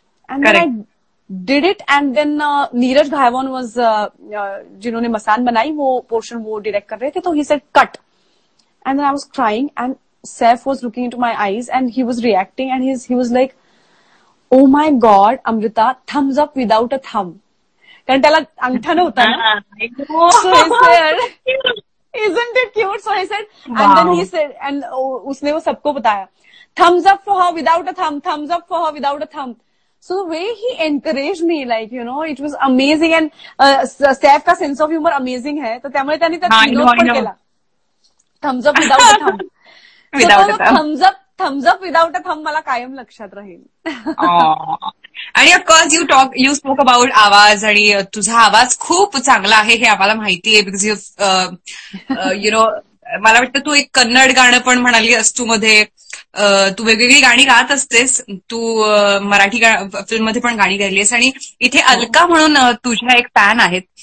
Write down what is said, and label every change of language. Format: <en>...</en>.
<en>And I did it. And then</en> <hi>Neeraj घायवान was, जिन्होंने मसान बनाई वो पोर्शन वो डायरेक्ट कर रहे थे, तो</hi> <en>He said cut. And then I was crying and Saif was looking into my eyes and he was reacting and he was like, oh my God Amrita, thumbs up without a thumb.</en> <mr>कारण त्याला अंगठा नव्हता ना.</mr> <en>So he said, isn't it cute? So I said, wow. And then he said, and</en> <hi>उसने वो सबको बताया,</hi> <en>thumbs up for her without a thumb, thumbs up for her without a thumb. So the way he encouraged me, like, you know, it was amazing. And Saif का sense of humor amazing है,</en> <mr>तो त्यामुळे त्यांनी त्यात विनोद पण केला.</mr> <en>Thumbs up without a thumb. So तो thumbs up thumbs up without a thumb</en> <mr>मला कायम लक्षात राहील. आणि ऑफकोर्स</mr> <en>you spoke about</en> <mr>आवाज, आणि तुझा आवाज खूप चांगला आहे हे आम्हाला माहिती आहे,</mr> <en>because you know</en> <mr>मला वाटतं तू एक कन्नड गाणं पण म्हणाली असतो मध्ये, तू वेगवेगळी गाणी गात असतेस, तू मराठी फिल्ममध्ये पण गाणी गायलीस, आणि इथे अलका म्हणून तुझ्या एक फॅन आहेत.</mr>